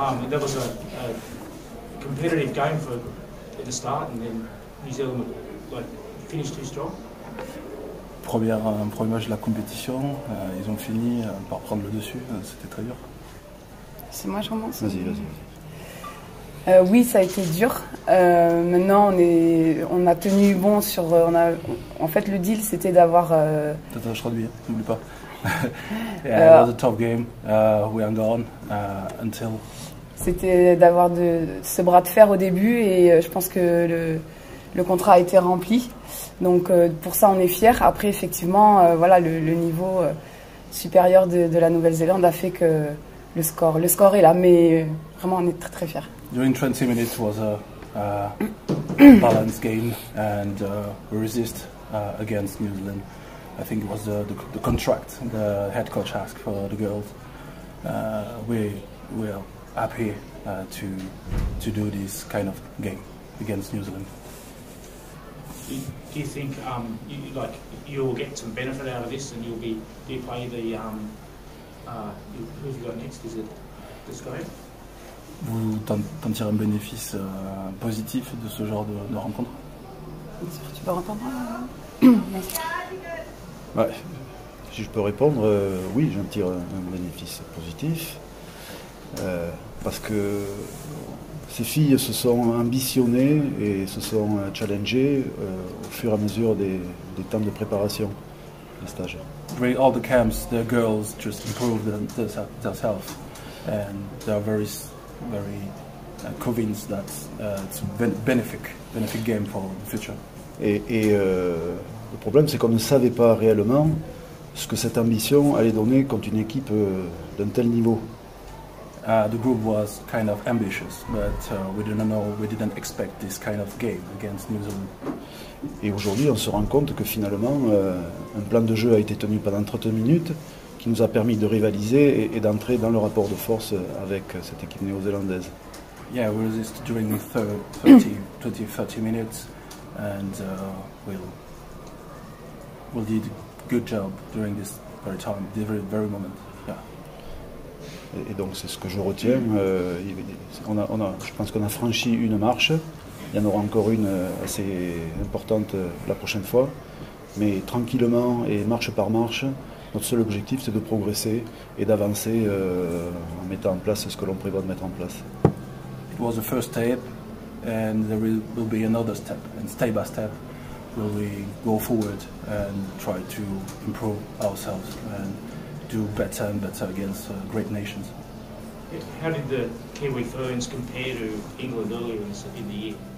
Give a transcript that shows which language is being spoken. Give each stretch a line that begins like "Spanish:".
English: That was a competitive game at the start, and then New Zealand finished too strong.
French: Premier match de la compétition, ils ont fini par prendre le dessus, c'était très dur. C'est moi, je commence. Vas-y. Oui, ça a été dur. Maintenant, on a tenu bon sur. En fait, le deal, c'était d'avoir. Attends, je traduis, n'oublie pas.
English: Yeah, it was a tough game. We hung on until.
French: C'était d'avoir ce bras de fer au début, et je pense que le contrat a été rempli. Donc pour ça, on est fiers. Après, effectivement, voilà, le niveau supérieur de la Nouvelle-Zélande a fait que le score est là, mais vraiment, on est très très fiers.
English: During 20 minutes was a balanced game, and we resist against New Zealand. I think it was the contract the head coach asked for the girls. We're happy to do this kind of game against New Zealand. Do you think you'll get some benefit out of this, and do you play the who have you got next? Is it this guy?
French: Vous t'en tirez un bénéfice positif de ce genre de rencontre? Tu peux répondre? Ouais, si je peux répondre, oui, j'en tire un bénéfice positif. Parce que ces filles se sont ambitionnées et se sont challengées au fur et à mesure des temps de préparation des stages.
English: During all the camps, the girls just improved themselves, and they are very convinced that it's a benefit game for the future.
French: Et le problème, c'est qu'on ne savait pas réellement ce que cette ambition allait donner contre une équipe d'un tel niveau.
English: The group was kind of ambitious, but we didn't expect this kind of game against New Zealand.
French: Et aujourd'hui, on se rend compte que finalement, un plan de jeu a été tenu pendant 30 minutes, qui nous a permis de rivaliser et d'entrer dans le rapport de force avec cette équipe néo-zélandaise.
English: Yeah, we resisted during 30 minutes, and we did a good job during this very moment. Yeah.
French: Et donc c'est ce que je retiens. Je pense qu'on a franchi une marche. Il y en aura encore une assez importante la prochaine fois. Mais tranquillement et marche par marche, notre seul objectif, c'est de progresser et d'avancer en mettant en place ce que l'on prévoit de mettre en place.
English: It was the first step, and there will be another step, and step by step will we go forward and try to improve ourselves and do better and better against great nations. How did the Kiwi Ferns compare to England earlier in the year?